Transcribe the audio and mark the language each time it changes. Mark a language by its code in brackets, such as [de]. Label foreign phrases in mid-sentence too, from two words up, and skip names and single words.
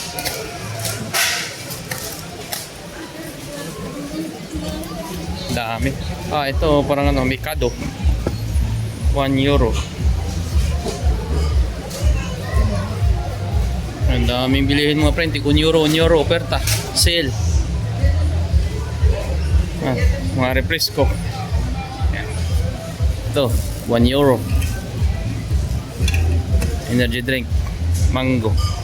[tl] Dami. Ito parang ano, Mikado. 1 euro. Ang daming bilihin mga friend. 1 euro, 1 euro, oferta. Sale. Mga refresco. Ito, 1 euro. [en] Energy drink. [tl] Mango.